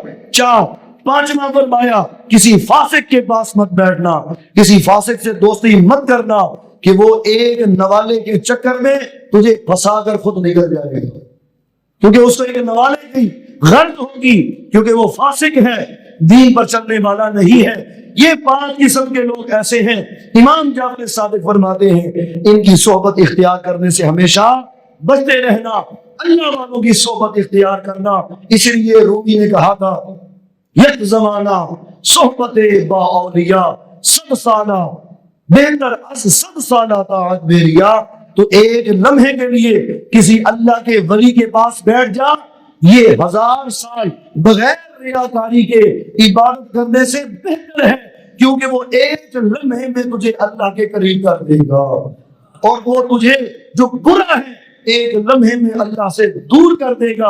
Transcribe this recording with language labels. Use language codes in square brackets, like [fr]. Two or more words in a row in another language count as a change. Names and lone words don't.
[ur] پانچواں فرمایا کسی فاسق کے پاس مت بیٹھنا، کسی فاسق سے دوستی مت کرنا کہ وہ ایک نوالے کے چکر میں تجھے پھنسا کر خود نکل جائے گا، کیونکہ اس کو ایک نوالے کی غرض ہوگی، کیونکہ وہ فاسق ہے، دین پر چلنے والا نہیں ہے۔ یہ 5 قسم کے لوگ ایسے ہیں، امام جعفر صادق فرماتے ہیں ان کی صحبت اختیار کرنے سے ہمیشہ بچتے رہنا، اللہ والوں کی صحبت اختیار کرنا۔ اس لیے رومی نے کہا تھا [fa] یک زمانہ صحبت با اولیاء 100 سالہ بہتر از 100 سالہ طاعت بیریا۔ [ur] تو ایک لمحے کے لیے کسی اللہ کے ولی کے پاس بیٹھ جا، یہ 1000 سال بغیر ریاکاری کے عبادت کرنے سے بہتر ہے، کیونکہ وہ ایک لمحے میں تجھے اللہ کے قریب کر دے گا، اور وہ تجھے جو برا ہے ایک لمحے میں اللہ سے دور کر دے گا۔